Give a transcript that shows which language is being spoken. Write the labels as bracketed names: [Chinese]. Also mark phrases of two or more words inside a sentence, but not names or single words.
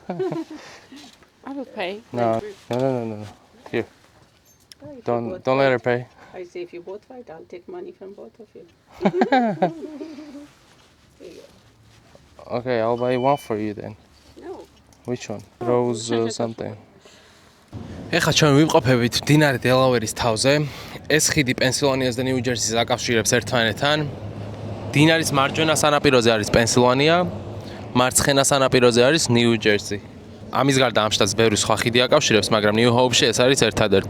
[English] I will pay. No. Here. Don't let her pay. I say, if you both fight, I'll take money from both of you. There you go. Okay, I'll buy one for you then. No. Which one? Rose something. [Georgian] ეხლა ჩვენ ვიმყოფებით მდინარე დელავერის თავზე. ეს ხიდი პენსილვანიას და ნიუ ჯერსის აკავშირებს ერთმანეთთან. მდინარის მარჯვენა სანაპიროზე არის პენსილვანია, მარცხენა სანაპიროზე არის ნიუ ჯერსი. ამის გარდა ამ შტატს ბევრი სხვა ხიდი აკავშირებს, მაგრამ ნიუ ჰოუპში ეს არის ერთადერთი.